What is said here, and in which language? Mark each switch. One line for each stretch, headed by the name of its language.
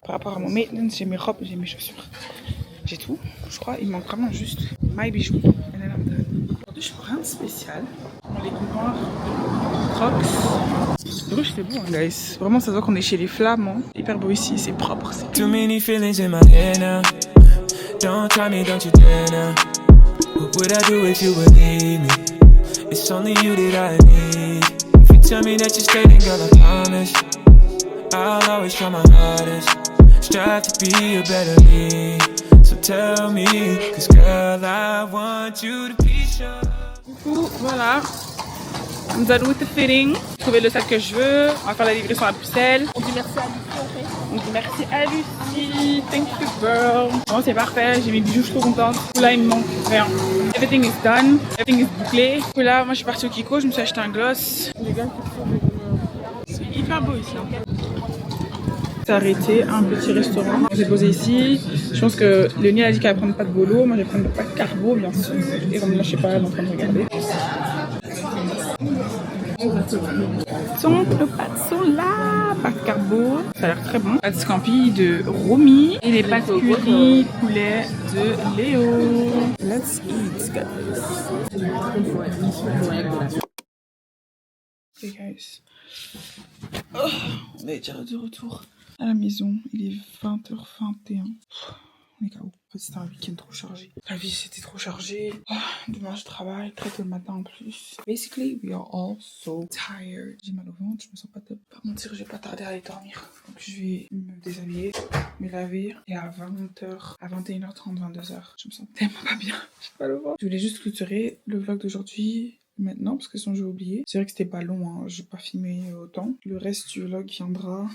French: Par rapport à mon maintenance, j'ai mes robes, j'ai mes chaussures. J'ai tout. Je crois il manque vraiment juste my bijoux.
English: And then I'm done.
French: Aujourd'hui, je fais rien de spécial. Mon legging noir, Crocs. Bruges, c'est beau, hein, guys. Vraiment, ça se voit qu'on est chez les Flamands. Hyper beau ici, c'est propre.
English: Too many feelings in my head now. Don't try me, don't you dare now. What would I do if you would leave me? It's only you that I need. If you tell me that you're straight, then girl, I promise I'll always try my hardest. Strive to be a better me. So tell me, cause girl, I want you to be sure.
French: Du coup, voilà.
English: I'm done with the fitting.
French: J'ai trouvé le sac que je veux. On va faire la livraison à Bruxelles. On dit merci à Lucie en fait. On dit merci à Lucie.
English: Thank you girl.
French: Bon, c'est parfait. J'ai mes bijoux, je suis trop contente. Là, il me manque rien.
English: Everything is done. Everything is bouclé.
French: Du coup, là, moi, je suis partie au Kiko. Je me suis acheté un gloss. Les gars, c'est hyper beau ici. Hein. C'est arrêté un petit restaurant. J'ai posé ici. Je pense que Léonie a dit qu'elle va prendre pas de bolo. Moi, je vais prendre pas de carbo, bien sûr. Et comme là, je sais pas, elle est en train de regarder. Donc le pâtes sont là, pâtes carbo, ça a l'air très bon. Pâtes scampi de Romy et les pâtes curry poulet de Léo.
English: Let's eat, guys. Okay, guys. Oh, on est déjà de retour à la maison.
French: Il est 20h21. On est KO. En fait, c'était un week-end trop chargé. La vie, c'était trop chargé. Demain, je travaille très tôt le matin en plus.
English: Basically, we are all so tired.
French: J'ai mal au ventre, je me sens pas top. Pas mentir, je vais pas tarder à aller dormir. Donc, je vais me déshabiller, me laver. Et à 20h, à 21h30, 22h, je me sens tellement pas bien. J'ai pas le ventre. Je voulais juste clôturer le vlog d'aujourd'hui maintenant parce que sinon j'ai oublié. C'est vrai que c'était pas long, hein. Je vais pas filmer autant. Le reste du vlog viendra.